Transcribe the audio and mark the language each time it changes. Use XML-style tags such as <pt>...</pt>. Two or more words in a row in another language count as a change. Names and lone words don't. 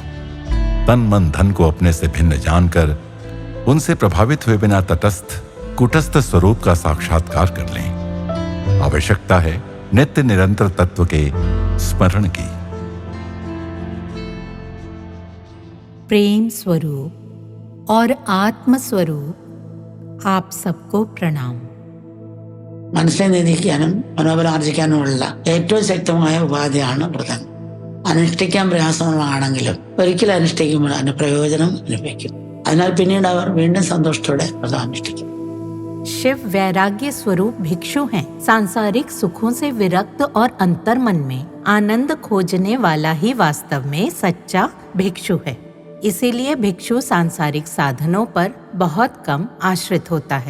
<hi>तन मन धन को अपने से भिन्न जानकर उनसे प्रभावित हुए बिना तटस्थ कुटस्थ स्वरूप का साक्षात्कार कर लें। आवश्यकता है नित्य निरंतर तत्व के स्मरण की। प्रेम स्वरूप और आत्म स्वरूप आप सबको प्रणाम।</hi> <ml>മനസ്സിനെ നിയന്ത്രിക്കാനും മനോബലം ആർജിക്കാനുമുള്ള ഏറ്റവും ശക്തമായ ഉപാധിയാണ് വ്രതം. അനുഷ്ഠിക്കാൻ പ്രയാസമുള്ളതാണെങ്കിലും ഒരിക്കൽ അനുഷ്ഠിക്കുമ്പോൾ അതിന് പ്രയോജനം ലഭിക്കും. അതിനാൽ പിന്നീട് അവർ വീണ്ടും സന്തോഷത്തോടെ വ്രതം അനുഷ്ഠിക്കും.</ml> <hi>शिव वैराग्य स्वरूप भिक्षु हैं। सांसारिक सुखों से विरक्त और अंतर्मन में आनंद खोजने वाला ही वास्तव में सच्चा भिक्षु है। इसीलिए भिक्षु सांसारिक साधनों पर बहुत कम आश्रित होता है।</hi>